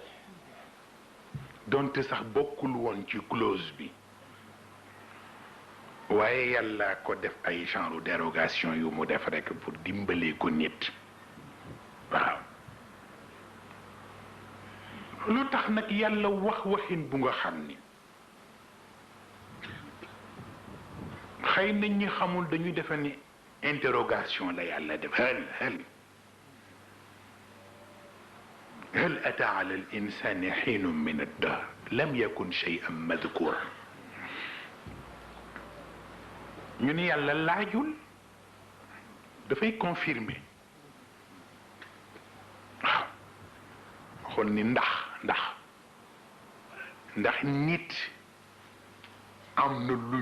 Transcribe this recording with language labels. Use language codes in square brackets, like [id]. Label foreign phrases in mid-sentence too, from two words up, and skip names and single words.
[wo] donte sax bokkul woon ci clause bi waaye yàlla ko def ay [fr] genre dérogation [wo] yu mu def rekk pour dimbalee ko nit waaw lu tax nag yàlla waxin bu nga xam ni xëy na ñi xamul dañuy defe ni interrogation la yàlla def [ar] هل أتى على الإنسان حين من الدهر لم يكن شيئا مذكورا [wo] ñu ni yàlla laajul dafay confirmer waaw xool ni ndax nit am na lu